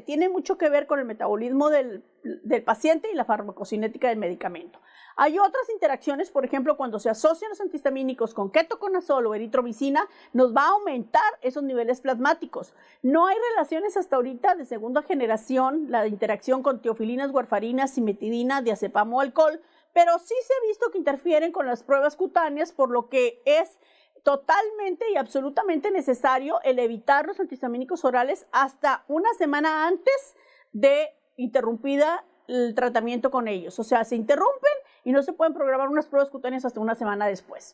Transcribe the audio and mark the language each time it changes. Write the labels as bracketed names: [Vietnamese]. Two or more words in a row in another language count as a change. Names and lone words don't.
[Spanish] Tiene mucho que ver con el metabolismo del paciente y la farmacocinética del medicamento. Hay otras interacciones, por ejemplo, cuando se asocian los antihistamínicos con ketoconazol o eritromicina, nos va a aumentar esos niveles plasmáticos. No hay relaciones hasta ahorita de segunda generación, la interacción con teofilinas, warfarinas, cimetidina, diazepam o alcohol, pero sí se ha visto que interfieren con las pruebas cutáneas, por lo que es totalmente y absolutamente necesario el evitar los antihistamínicos orales hasta una semana antes de interrumpida el tratamiento con ellos. O sea, se interrumpen y no se pueden programar unas pruebas cutáneas hasta una semana después.